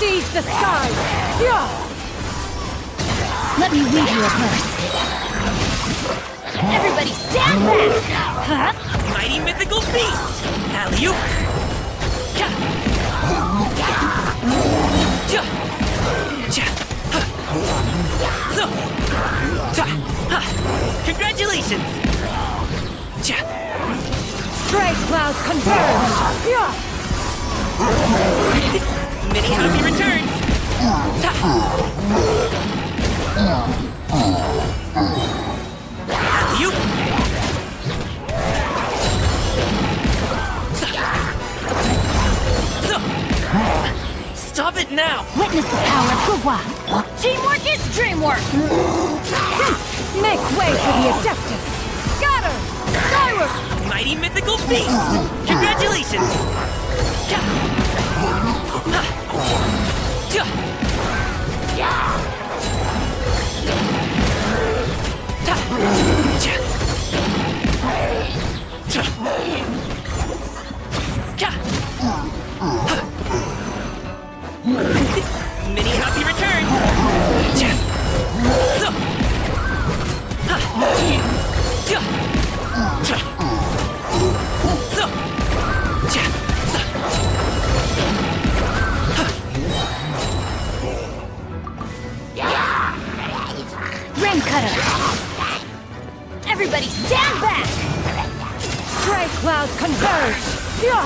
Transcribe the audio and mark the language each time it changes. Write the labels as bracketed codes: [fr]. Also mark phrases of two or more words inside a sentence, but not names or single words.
[en] Seize the skies! Hyaah! Let me weave you a verse. Everybody stand back! Huh? Mighty mythical beast! Alley-oop! Ka! Ja! Ja! Ha! So! Ta! Ha! Congratulations! Ja! Stray clouds converge! Hyaah! Many happy returns! Ta! Alley-oop! Stop it now! Witness the power of Gua! Teamwork is dreamwork! Make way for the Adeptus! Scatter! Skyward! Mighty mythical beast! Congratulations! Ka! Ha! Ja! Ta! Ja! Ta! Ka! Ha! Many happy returns! Ja! So! Ha! Ja! Ja! So! Ja! So! Ring cutter! Everybody stand back! Stray clouds converge! Hyaah!